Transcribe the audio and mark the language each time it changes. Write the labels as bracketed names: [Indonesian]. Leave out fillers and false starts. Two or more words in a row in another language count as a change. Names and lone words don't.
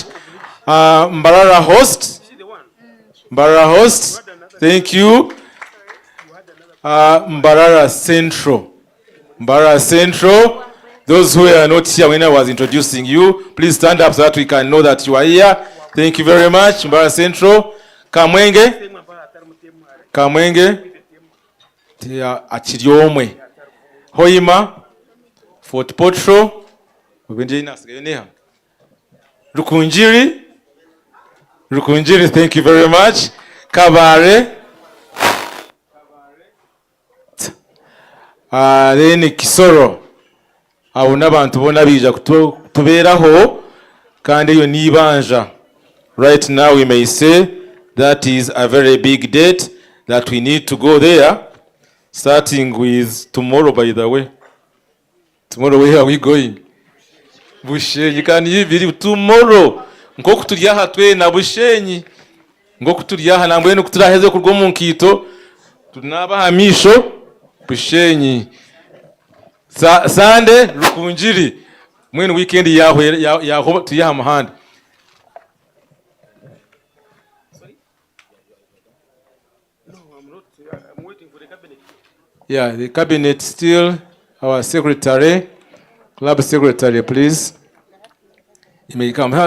[English] Mbarara host, thank you. Mbarara Central, those who are not here when I was introducing you, please stand up so that we can know that you are here. Thank you very much. Mbarara Central. Kamwenge. Achiriomwe. Hoima. Fort Potro. Rukunjiri, thank you very much. Kabare. Then Kisoro. [Nyankole] Abo n'abantu bona bija kutuberaho kandi yo nibanja. [English] Right now we may say that is a very big date that we need to go there, starting with tomorrow, by the way. Tomorrow, where are we going? Bushenyi, can you believe tomorrow? [Nyankole] Nko kuturyaha twe na Bushenyi. Nko kuturyaha na mbwenu kuturaheze kurwo mu nkito. Tunabahamisho Bushenyi. Sande Rukunjiri. Mwenu weekend yaho tuyaha muhanda. [English] Yeah, the cabinet still. Our secretary, club secretary, please. You may come.